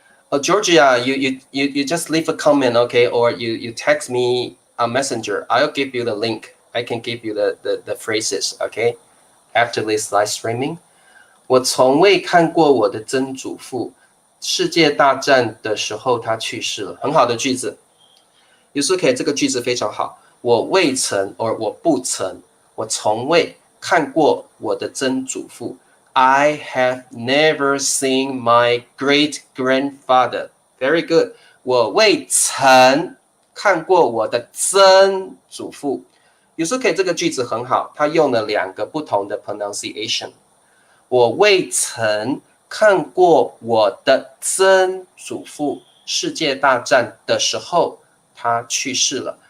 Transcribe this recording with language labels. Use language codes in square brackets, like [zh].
[en] Georgia, you just leave a comment, okay, or you text me a messenger. I'll give you the link. I can give you the phrases, okay, after this live streaming. [zh] 我从未看过我的曾祖父，世界大战的时候他去世了。很好的句子 ，Yusuke 这个句子非常好。我未曾，我不曾，我从未看过我的曾祖父。 [en] I have never seen my great grandfather. Very good. [zh] 我未曾看过我的曾祖父。 Yusuke 这个句子很好，它用了2个不同的 pronunciation。我未曾看过我的曾祖父，世界大战的时候他去世了。